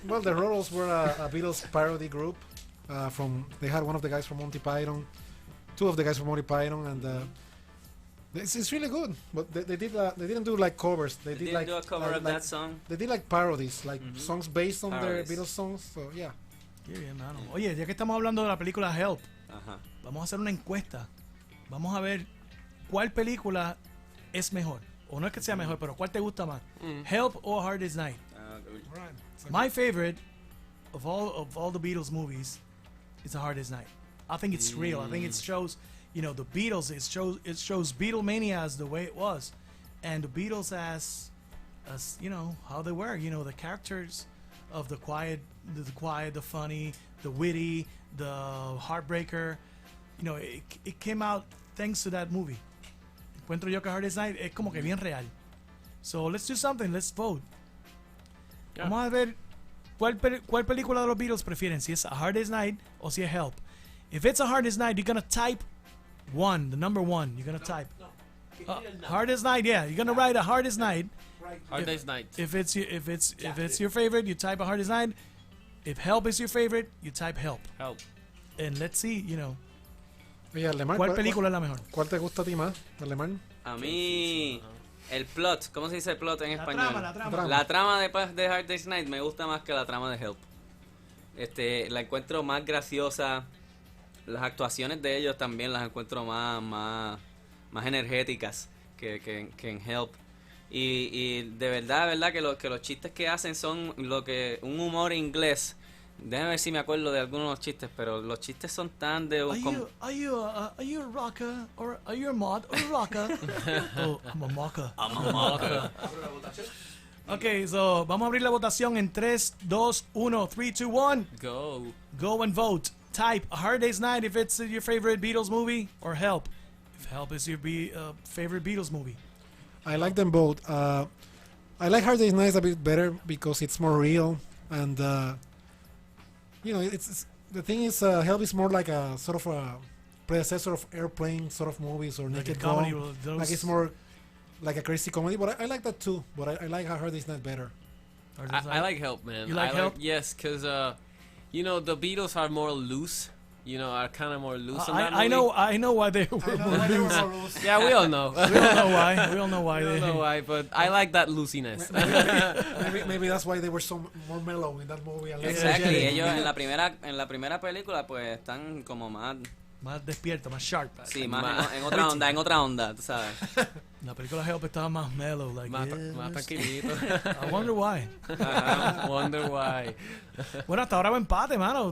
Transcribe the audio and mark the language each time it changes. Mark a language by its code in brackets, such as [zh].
[en] Well, the Roros were a Beatles parody group. They had one of the guys from Monty Python, 2 of the guys from Monty Python, and it's really good. But they didn't do like covers. They did Didn't like do a cover of that song. They did like parodies, like songs based on Parodies. their Beatles songs. So yeah. [es] Qué bien, mano. Oye, ya que estamos hablando de la película Help, Ajá. vamos a hacer una encuesta. Vamos a ver cuál película es mejor. O no es que sea mejor, pero cuál te gusta más. Help o Hard Day's Night. [en] My favorite of all the Beatles movies is A Hard Day's Night. I think it's real. I think it shows, you know, the Beatles. It shows Beatlemania as the way it was, and the Beatles as you know how they were. You know, the characters of the quiet, the funny, the witty, the heartbreaker. You know, it came out thanks to that movie. [es] Encuentro yo que A Hard Day's Night es como que bien real. [en] So let's do something. Let's vote. Yeah. [es] Vamos a ver cuál película de los Beatles prefieren, si es A Hard Day's Night o si es Help. [en] If it's A Hard Day's Night, you're gonna type 1, the number 1. You're gonna type Hard Day's Night. Yeah, you're gonna write A Hard Day's Night. Hard Day's Night. If it's your favorite, you type A Hard Day's Night. If Help is your favorite, you type Help. Help. And let's see, you know, [es] Oye, Alemán, cuál película es la mejor. ¿Cuál te gusta a ti más, Alemán? A mí, el plot, ¿cómo se dice plot en español? La trama. La trama de Hard Day's Night me gusta más que la trama de Help. La encuentro más graciosa. Las actuaciones de ellos también las encuentro más energéticas que en Help. Y de verdad que los chistes que hacen son un humor inglés. Déjame ver si me acuerdo de algunos de los chistes, pero los chistes son tan de... [en] Are you a rocker or are you a mod or a rocker? Oh, I'm a mocker. Okay, so [es] vamos a abrir la votación en 3, 2, 1, 3, 2, 1. [en] Go. Go and vote. Type A Hard Day's Night if it's your favorite Beatles movie, or Help if Help is your favorite Beatles movie. I like them both. I like Hard Day's Night a bit better because it's more real, and you know, it's the thing is, Help is more like a sort of a predecessor of Airplane sort of movies or Like a Naked comedy. Gun. With those Like it's more like a crazy comedy, but I like that too. But I like Hard Day's Night better. Hard Day's I Night. like Help, man. You like Help? Yes, because, you know, the Beatles are more loose. You know, are kind of more loose in that I movie. know why they were loose. Yeah, we all know. We all know why. We all know why I they. don't know why, but I like that loosiness. Maybe that's why they were so more mellow in that movie. And less Exactly. energetic. [es] Ellos en la primera película pues están como más... Más despierto, más sharp. Sí, más en otra onda, tú sabes. La película Help estaba más mellow, like más, [en] yes. [es] más tranquilito. [en] I wonder why. Wonder why. [es] Bueno, hasta ahora va empate, mano.